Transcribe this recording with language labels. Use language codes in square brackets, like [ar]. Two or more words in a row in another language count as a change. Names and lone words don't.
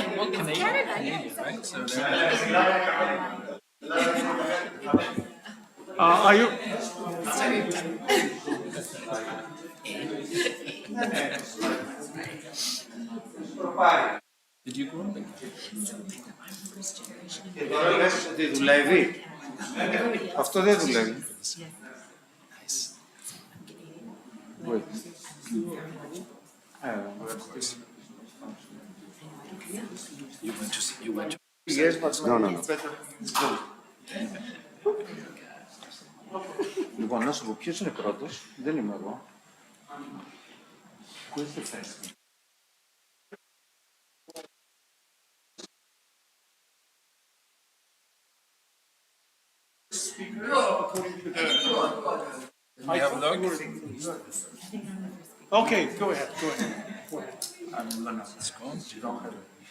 [en] Well, Canadian, right? So Are you? Did you grow up in [el] Και τώρα λες ότι δουλεύει. Αυτό δεν δουλεύει. [en] Good. Of course. You went to. Yes, but No. [el] Λοιπόν, να σου πω ποιος είναι πρώτος. Δεν είμαι εγώ. Πού είστε θέση. [en] Okay, go ahead. I'm gonna. Let's go. You don't have